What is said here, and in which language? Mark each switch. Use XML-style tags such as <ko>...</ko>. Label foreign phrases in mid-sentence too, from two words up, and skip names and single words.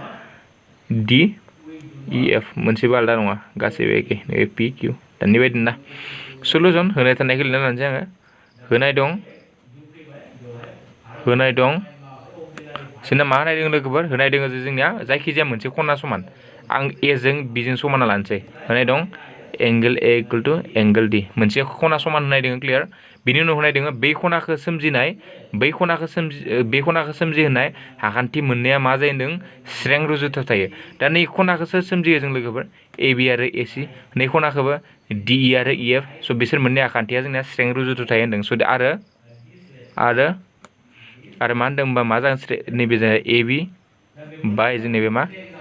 <brx>DEF मोनसेबो आलादा नङा गासैबो एखे नैबे PQ दानि बायदि ना सलुसन होनाय थानायखौ लिरना लानोसै आङो होनाय दं जोंना मा होनाय दङ लोगोफोर होनाय दङ जे जोंनिया जायखिजाया मोनसे खना समान आं A जों B जों समाना लानोसै होनाय दं</brx> <en>angle A equal to angle D</en> <brx>मोनसे खना समान होनाय दङ क्लियार बिनि उनाव होनाय दङ बै खनाखौ सोमजिहोनाय आखान्थि मोननैया मा जायो होनदों स्रें रुजुथाव थायो दा नै खनाखौसो सोमजियो जों लोगोफोर AB आरो AC नै खनाखौबो DE आरो EF स' बिसोर मोननै आखान्थिया जोंनिया स्रें रुजुथाव थायो होनदों स' आरो मा होनदों होनबा मा जागोन नैबे जोंहा AB बाय जों नैबे मा</brx>